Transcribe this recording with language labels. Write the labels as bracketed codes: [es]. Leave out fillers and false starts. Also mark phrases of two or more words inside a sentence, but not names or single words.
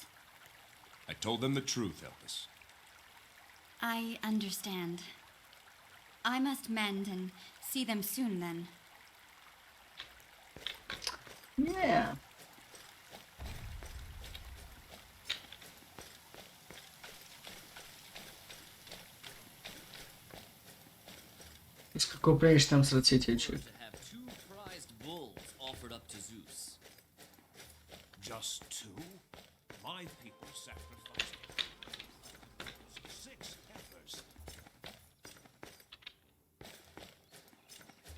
[en] I told them the truth, Elpis. I understand. I must mend and see them soon then. Yeah. [bg] И с какво правиш там с ръцете, човек? [en] Just two? My people sacrificed 6 heifers.